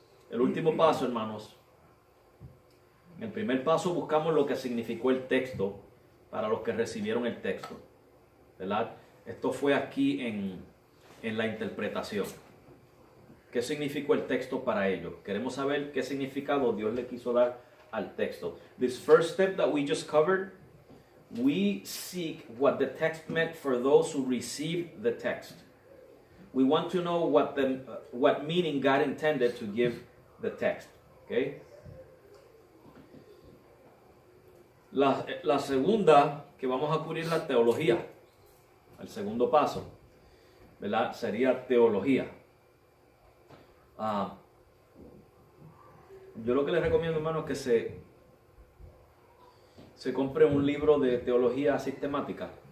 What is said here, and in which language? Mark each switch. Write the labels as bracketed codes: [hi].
[es] El último paso, hermanos. En el primer paso buscamos lo que significó el texto para los que recibieron el texto, ¿verdad? Esto fue aquí en la interpretación. ¿Qué significó el texto para ellos? Queremos saber qué significado Dios le quiso dar al texto. [en] This first step that we just covered, we seek what the text meant for those who received the text. We want to know what meaning God intended to give the text. Okay? [es] La segunda que vamos a cubrir la teología. El segundo paso, ¿verdad? Sería teología. Yo lo que les recomiendo, hermanos, es que se compre un libro de teología sistemática.